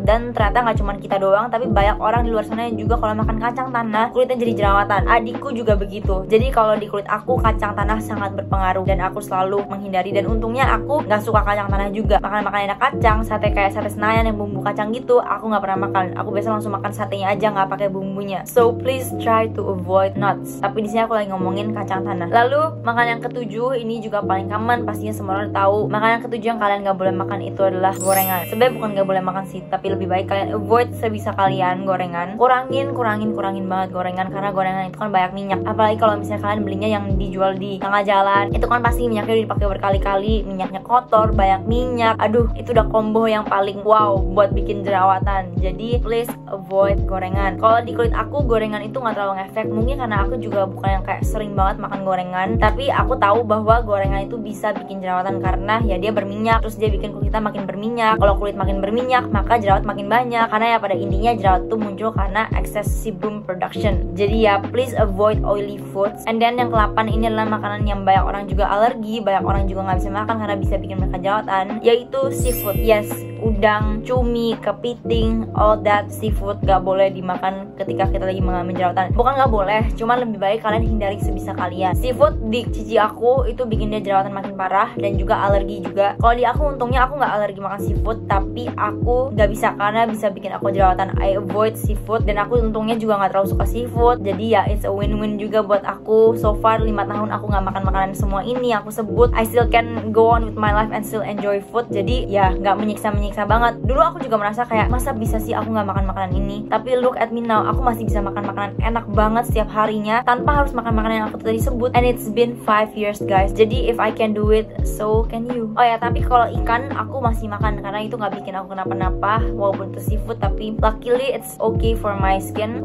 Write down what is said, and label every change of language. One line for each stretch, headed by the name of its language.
Indonesian: Dan ternyata nggak cuma kita doang, tapi banyak orang di luar sana yang juga kalau makan kacang tanah kulitnya jadi jerawatan. Adikku juga begitu. Jadi kalau di kulit aku kacang tanah sangat berpengaruh dan aku selalu menghindari. Dan untungnya aku nggak suka kacang tanah juga. Makanan enak kacang, sate kayak sate Senayan yang bumbu kacang gitu, aku nggak pernah makan. Aku biasa langsung makan satenya aja, nggak pakai bumbunya.
English: So please try to avoid nuts.
Indonesian: Tapi di sini aku lagi ngomongin kacang tanah. Lalu makanan yang ketujuh, ini juga paling common, pastinya semua orang tahu. Makanan yang ketujuh yang kalian nggak boleh makan itu adalah gorengan. Sebenarnya bukan nggak boleh makan sih, tapi lebih baik kalian avoid sebisa kalian gorengan. Kurangin banget gorengan, karena gorengan itu kan banyak minyak. Apalagi kalau misalnya kalian belinya yang dijual di tengah jalan, itu kan pasti minyaknya udah dipakai berkali-kali, minyaknya kotor, banyak minyak. Aduh, itu udah combo yang paling wow buat bikin jerawatan. Jadi
English: please avoid
Indonesian: gorengan. Kalau di kulit aku gorengan itu nggak terlalu ngefek, mungkin karena aku juga bukan yang kayak sering banget makan gorengan, tapi aku tahu bahwa gorengan itu bisa bikin jerawatan karena ya dia berminyak, terus dia bikin kulit kita makin berminyak. Kalau kulit makin berminyak, maka jerawat makin banyak, karena ya pada intinya jerawat itu muncul karena
English: excess sebum production.
Indonesian: Jadi ya
English: please avoid oily foods. And then
Indonesian: yang ke-8 ini adalah makanan yang banyak orang juga alergi, banyak orang juga nggak bisa makan karena bisa bikin mereka jerawatan, yaitu seafood. Yes, udang, cumi, kepiting,
English: all that seafood
Indonesian: gak boleh dimakan ketika kita lagi mengalami jerawatan. Bukan gak boleh, cuman lebih baik kalian hindari sebisa kalian. Seafood di cici aku itu bikin dia jerawatan makin parah dan juga alergi juga. Kalau di aku untungnya aku gak alergi makan seafood, tapi aku gak bisa karena bisa bikin aku jerawatan.
English: I avoid seafood
Indonesian: dan aku untungnya juga gak terlalu suka seafood. Jadi ya
English: it's a win-win
Indonesian: juga buat aku.
English: So far
Indonesian: 5 tahun aku gak makan makanan semua ini aku sebut.
English: I still can go on with my life and still enjoy food.
Indonesian: Jadi ya gak menyiksa banget. Dulu aku juga merasa kayak masa bisa sih aku nggak makan makanan ini, tapi
English: look at me now,
Indonesian: aku masih bisa makan makanan enak banget setiap harinya tanpa harus makan makanan yang aku tadi sebut.
English: And it's been 5 years guys.
Indonesian: Jadi
English: if I can do it, so can you.
Indonesian: Oh ya, tapi kalau ikan aku masih makan karena itu nggak bikin aku kenapa-napa walaupun itu seafood, tapi
English: luckily it's okay for my skin.